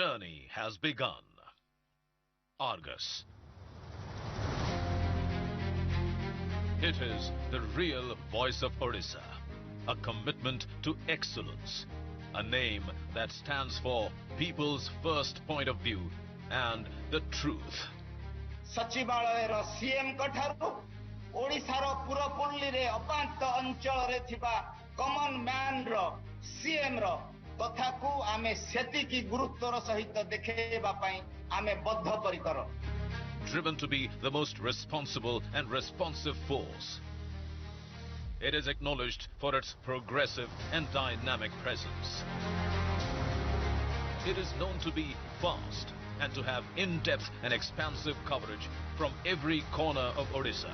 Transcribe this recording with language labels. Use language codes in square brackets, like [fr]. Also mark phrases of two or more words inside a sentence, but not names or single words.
[en] The journey has begun. Argus. It is the real voice of Odisha, a commitment to excellence, a name that stands for people's first point of view and the truth. [or] ସଚିବାଳୟ ସିଏମ କଠାରୁ ଓଡ଼ିଶାର ପୁରପଲ୍ଲୀ ରେ ଅପାନ୍ତ ଅଞ୍ଚଳ ରେ ଥିବା [en] common man [or] ର ସିଏମ ର କଥା କୁ ଆମେ ସେତିକି ଗୁରୁତ୍ୱର ସହିତ ଦେଖିବା ପାଇଁ ଆମେ ବଦ୍ଧପରିକର. [en] Driven to be the most responsible and responsive force. It is acknowledged for its progressive and dynamic presence. It is known to be fast and to have in-depth and expansive coverage from every corner of Odisha.